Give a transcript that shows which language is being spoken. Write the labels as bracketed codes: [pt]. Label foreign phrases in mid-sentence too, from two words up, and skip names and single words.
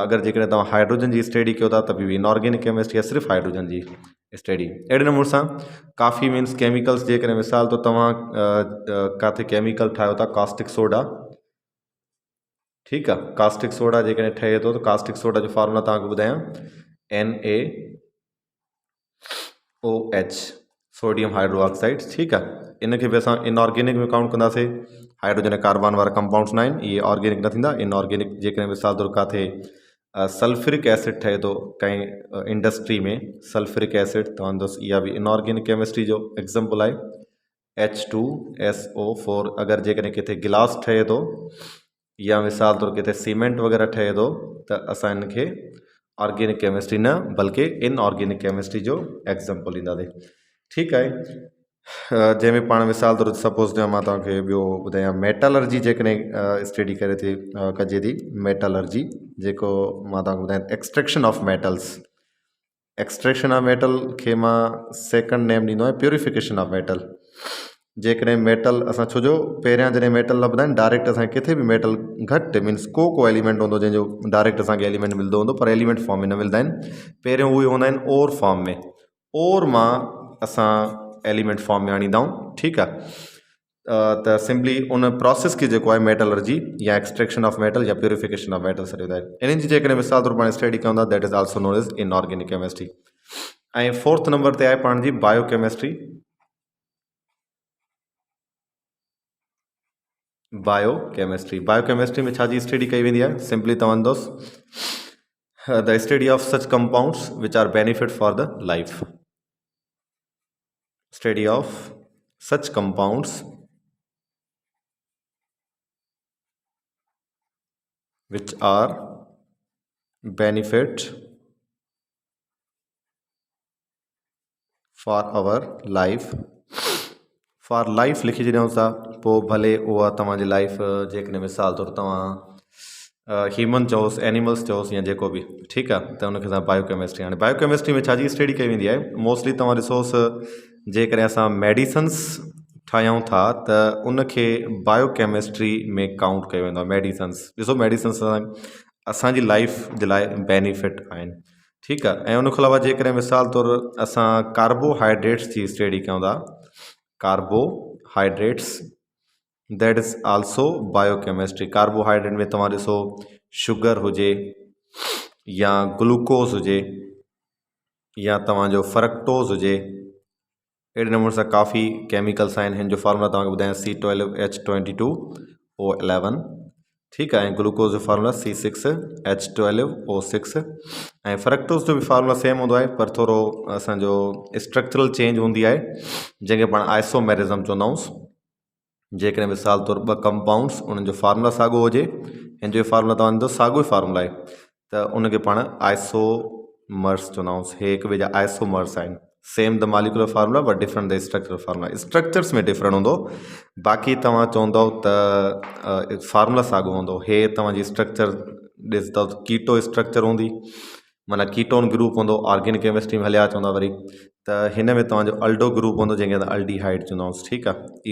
[sd] अगरि जेकॾहिं तव्हां हाइड्रोजन जी स्टडी कयो था त बि [en] inorganic chemistry [sd] आहे, सिर्फ़ु हाइड्रोजन जी स्टडी। अहिड़े नमूने सां काफ़ी [en] means chemicals, [sd] जेकॾहिं मिसाल तो तव्हां किथे केमिकल ठाहियो था [en] caustic soda, [sd] ठीकु आहे, [en] caustic soda [sd] जेकॾहिं ठहे थो त [en] caustic soda [sd] जो फार्मूला तव्हांखे ॿुधायां NaOH, [en] sodium hydro oxide. [sd] ठीकु आहे, इनखे बि असां इनऑर्गेनिक में काउंट कंदासीं। हाइड्रोजन ऐं कार्बन वारा कंपाउंड्स न आहिनि, इहे ऑर्गेनिक न थींदा। इनऑर्गेनिक जेकॾहिं मिसाल तौरु किथे [en] sulphuric acid [sd] ठहे थो कंहिं इंडस्ट्री में, [en] sulphuric acid [sd] तव्हां दोस्त, इहा बि [en] inorganic chemistry [sd] जो एग्जाम्पल आहे। H2SO4 अगरि जेकॾहिं किथे गिलास ठहे थो या मिसाल तौरु किथे सीमेंट वग़ैरह ठहे थो त असां इनखे [en] organic chemistry [sd] न बल्कि [en] inorganic chemistry [sd] जो एग्जाम्पल ॾींदासीं। ठीकु आहे, जंहिंमें पाण मिसाल तौरु सपोज़ मां तव्हांखे ॿियो ॿुधायां, मेटालर्जी जेकॾहिं स्टडी करे थी कजे थी, मेटालर्जी जेको मां तव्हांखे ॿुधायां [en] extraction of metals. extraction of metal [sd] खे मां [en] second name [sd] ॾींदो आहियां [en] purification of metal. [sd] जेकॾहिं मेटल असां छोजो पहिरियां जॾहिं मेटल न ॿुधाइनि डायरेक्ट असांखे किथे बि मेटल घटि मीन्स को एलिमेंट हूंदो जंहिंजो डायरेक्ट असांखे एलिमेंट मिलंदो हूंदो, पर [en] element form [sd] में न मिलंदा आहिनि। पहिरियों उहे हूंदा आहिनि [en] ore form [sd] में, ओर मां असां [en] element form [sd] में आणींदा आहियूं। ठीकु आहे, त सिंपली उन प्रोसेस खे जेको आहे मेटलर्जी या [en] extraction of metal [sd] या [en] purification of metal [sd] सॾींदा आहिनि। इन्हनि जी जेकॾहिं मिसाल तौरु पाण स्टडी कयूं था, [en] that is also known as inorganic chemistry. [sd] ऐं फोर्थ नंबर ते आहे पाण जी बायोकेमिस्ट्री। बायोकेमिस्ट्री। बायोकेमिस्ट्री में छा जी स्टडी कई वेंदी आहे? सिंपली तव्हां दोस्त [en] the study of such compounds which are benefit for the life. study of such compounds which are benefit for our life। for life [sd] लिखी छॾियूं था, पोइ भले उहा तव्हांजी लाइफ जेकॾहिं मिसाल तौरु तव्हां ह्यूमन चओसि, एनिमल्स चओसि या जेको बि, ठीकु आहे, त उनखे असां बायोकेमिस्ट्री। हाणे बायोकेमिस्ट्री में छा जी स्टडी कई वेंदी आहे? मोस्टली तव्हां ॾिसोसि जेकॾहिं असां मेडिसन्स ठाहियूं था त उनखे बायोकेमिस्ट्री में काउंट कयो वेंदो आहे। मेडिसन्स ॾिसो, मेडिसन्स असांजी लाइफ जे लाइ बेनिफिट आहिनि, ठीकु आहे। ऐं उनखां अलावा जेकॾहिं मिसाल तौरु असां कार्बोहाइड्रेट्स जी स्टडी कयूं था, [en] carbohydrates that is also biochemistry. [sd] कार्बोहाइड्रेट में तव्हां ॾिसो शुगर हुजे या ग्लूकोज़ हुजे या तव्हांजो फ्रक्टोज़ हुजे, अहिड़े नमूने सां काफ़ी केमिकल्स आहिनि। हिन जो फार्मूला तव्हांखे ॿुधायां C12H22O11, ठीकु आहे। ऐं ग्लूकोज़ जो फार्मूला C6H12O6। ऐं फ्रक्टोज़ जो बि फार्मूला सेम हूंदो आहे, पर थोरो असांजो [en] structural change [sd] हूंदी आहे, जंहिंखे पाण आइसोमेरिज़म चवंदा आहियूं। जेकॾहिं मिसाल तौरु ॿ कंपाउंड्स उन्हनि जो फार्मूला साॻियो हुजे, हिन जो फार्मूला तव्हांजो साॻियो ई फार्मूला आहे, त उनखे पाण आइसोमर्स चवंदा आहियूं। हे हिक ॿिए जा आइसोमर्स आहिनि। [en] same the molecular formula but different the structural formula. [sd] स्ट्रक्चर्स में डिफरेंट हूंदो, बाक़ी तव्हां चवंदव त फार्मूला साॻियो हूंदो। हे तव्हांजी स्ट्रक्चर ॾिसंदव त [en] keto structure [sd] हूंदी, माना [en] ketone group [sd] हूंदो। [en] organic chemistry [sd] में हलिया चवंदा वरी त हिन में तव्हांजो [en] aldo group [sd] हूंदो, जंहिंखे असां अल्डीहाइड चवंदा आहियूं, ठीकु आहे।